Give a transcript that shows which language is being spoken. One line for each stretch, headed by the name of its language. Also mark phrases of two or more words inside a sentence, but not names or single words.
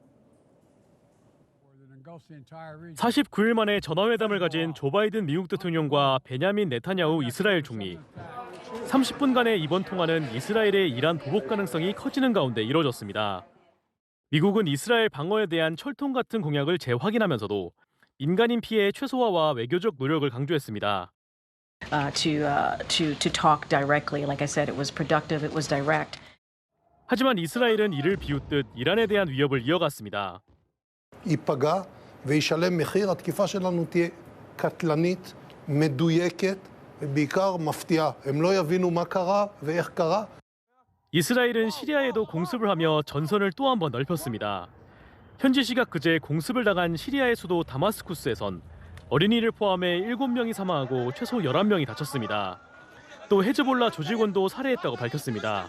Korean: 49일 만에 전화회담을 가진 조 바이든 미국 대통령과 베냐민 네타냐후 이스라엘 총리. 30분간의 이번 통화는 이스라엘의 이란 보복 가능성이 커지는 가운데 이뤄졌습니다. 미국은 이스라엘 방어에 대한 철통 같은 공약을 재확인하면서도 민간인 피해 최소화와 외교적 노력을 강조했습니다.
English: To talk directly, like I said, it was productive, it was direct.
Korean: 하지만 이스라엘은 이를 비웃듯 이란에 대한 위협을 이어갔습니다.
Hebrew: ייפגע וישלם מחיר. התקיפה שלנו תהיה קטלנית, מדויקת ובעיקר מפתיעה. הם לא יבינו מה קרה ואיך קרה.
Korean: 이스라엘은 시리아에도 공습을 하며 전선을 또 한 번 넓혔습니다. 현지 시각 그제 공습을 당한 시리아의 수도 다마스쿠스에선 어린이를 포함해 7명이 사망하고 최소 11명이 다쳤습니다. 또 헤즈볼라 조직원도 살해했다고 밝혔습니다.